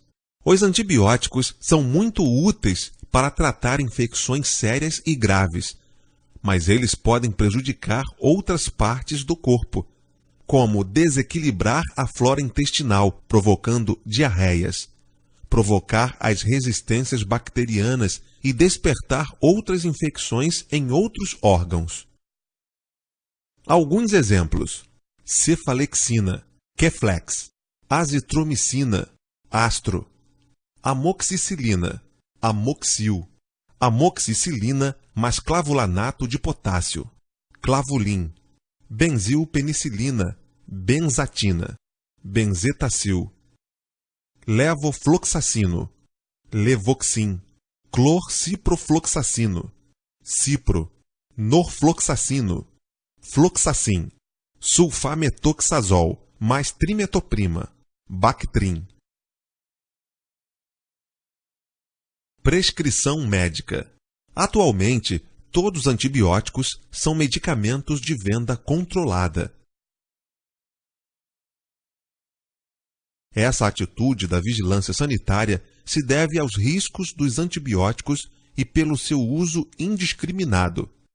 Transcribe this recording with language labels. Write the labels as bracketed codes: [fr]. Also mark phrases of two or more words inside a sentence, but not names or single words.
[pt] Os antibióticos são muito úteis para tratar infecções sérias e graves, mas eles podem prejudicar outras partes do corpo, como desequilibrar a flora intestinal, provocando diarreias, provocar as resistências bacterianas e despertar outras infecções em outros órgãos. Alguns exemplos: cefalexina, Keflex, azitromicina, Astro, amoxicilina, Amoxil, amoxicilina mais clavulanato de potássio, Clavulin, benzilpenicilina, benzatina, benzetacil, levofloxacino, Levoxin, clorciprofloxacino, Cipro, norfloxacino, Floxacin, sulfametoxazol mais trimetoprima, Bactrim. Prescrição médica. Atualmente, todos os antibióticos são medicamentos de venda controlada. Essa atitude da vigilância sanitária se deve aos riscos dos antibióticos e pelo seu uso indiscriminado.